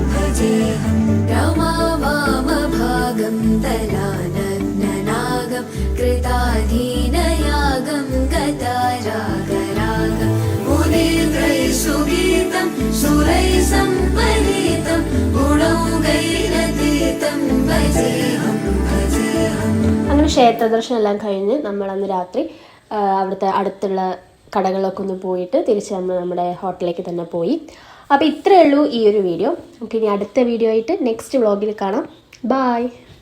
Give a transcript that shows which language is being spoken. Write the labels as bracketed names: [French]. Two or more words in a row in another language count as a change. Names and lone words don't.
[Sanskrit] रमावामभागं दलानग्ननागं कृताधीनयागं गतारागरागं मुनित्रैः सुरैः सम्परीतं गुणौघैरतीतं भजेऽहं [Malayalam] അങ്ങനെ ക്ഷേത്രദർശനം എല്ലാം കഴിഞ്ഞ് നമ്മൾ അന്ന് രാത്രി അവിടുത്തെ അടുത്തുള്ള കടകളൊക്കെ ഒന്ന് പോയിട്ട് തിരിച്ച് നമ്മൾ നമ്മുടെ ഹോട്ടലിലേക്ക് തന്നെ പോയി. അപ്പോൾ ഇത്രയേ ഉള്ളൂ ഈ ഒരു വീഡിയോ. നമുക്ക് ഇനി അടുത്ത വീഡിയോ ആയിട്ട് [English] next vlog [Malayalam] കാണാം. ബായ്.